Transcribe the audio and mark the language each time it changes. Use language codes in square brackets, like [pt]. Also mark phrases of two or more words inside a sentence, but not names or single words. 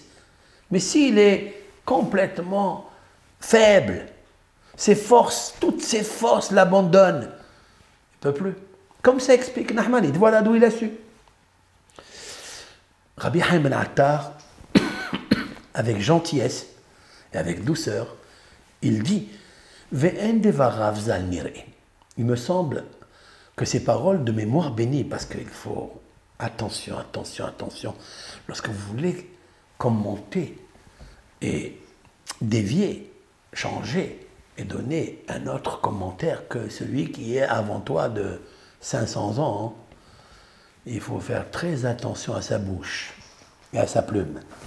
[fr] Mais s'il est complètement faible, ses forces, toutes ses forces l'abandonnent, il ne peut plus. Comme ça explique Nahmanide, voilà d'où il a su. Rabbi Haïm ben Attar, avec gentillesse et avec douceur, il dit [he] ואין דבריו ז"ל נראה. [fr] Il me semble que ces paroles de mémoire bénie, parce qu'il faut attention, attention, attention, lorsque vous voulez commenter et dévier, changer et donner un autre commentaire que celui qui est avant toi de 500 ans, il faut faire très attention à sa bouche et à sa plume.